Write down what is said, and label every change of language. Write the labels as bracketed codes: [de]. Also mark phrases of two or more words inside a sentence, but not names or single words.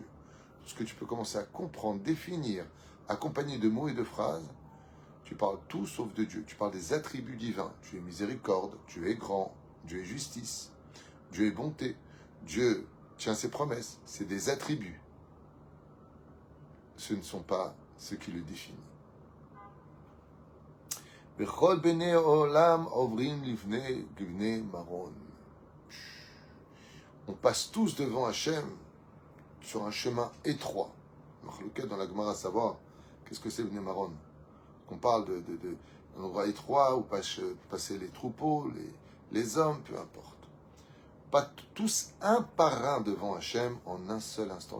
[fr] Tout ce que tu peux commencer à comprendre, définir, accompagné de mots et de phrases, tu parles tout sauf de Dieu. Tu parles des attributs divins. Dieu est miséricorde, Dieu est grand, Dieu est justice, Dieu est bonté, Dieu tient ses promesses. C'est des attributs. Ce ne sont pas ce qui le définit. [he] בכל בני עולם עוברים לבני מרון. [fr] On passe tous devant Hachem sur un chemin étroit. Marlouquet dans la Gemara, savoir qu'est-ce que c'est le Nemaron. Qu'on parle d'un endroit étroit où passer les troupeaux, les hommes, peu importe. Pas tous un par un devant Hachem en un seul instant.